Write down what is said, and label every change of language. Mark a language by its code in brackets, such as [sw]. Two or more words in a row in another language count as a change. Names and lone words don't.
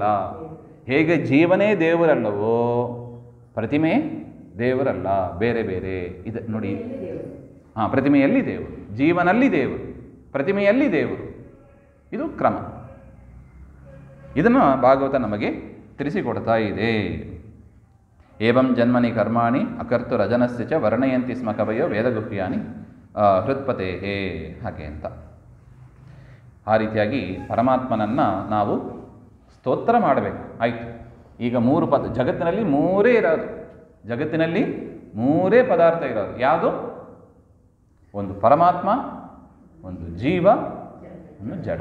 [kn] ಹೇಗೆ ಜೀವನೇ ದೇವರಲ್ಲವೋ ಪ್ರತಿಮೆ ದೇವರಲ್ಲ, ಬೇರೆ ಬೇರೆ ಇದೆ ನೋಡಿ. ಪ್ರತಿಮೆಯಲ್ಲಿ ದೇವರು, ಜೀವನಲ್ಲಿ ದೇವರು, ಪ್ರತಿಮೆಯಲ್ಲಿ ದೇವರು. ಇದು ಕ್ರಮ. ಇದನ್ನು ಭಾಗವತ ನಮಗೆ ತಿಳಿಸಿಕೊಡ್ತಾ ಇದೆ. [sa] ಏವಂ ಜನ್ಮನಿ ಕರ್ಮಾಣಿ ಅಕರ್ತು ರಜನಸ್ಯ ಚ ವರ್ಣಯಂತಿ ಸ್ಮ ಕವಯೋ ವೇದಗುಹ್ಯಾನಿ ಹೃತ್ಪತೇ. [kn] ಹಾಗೆ ಅಂತ ಆ ರೀತಿಯಾಗಿ ಪರಮಾತ್ಮನನ್ನು ನಾವು ಸ್ತೋತ್ರ ಮಾಡಬೇಕು. ಆಯಿತು, ಈಗ ಮೂರು ಜಗತ್ತಿನಲ್ಲಿ ಮೂರೇ ಇರೋದು. ಜಗತ್ತಿನಲ್ಲಿ ಮೂರೇ ಪದಾರ್ಥ ಇರೋದು. ಯಾವುದು? ಒಂದು ಪರಮಾತ್ಮ, ಒಂದು ಜೀವ, ಒಂದು ಜಡ.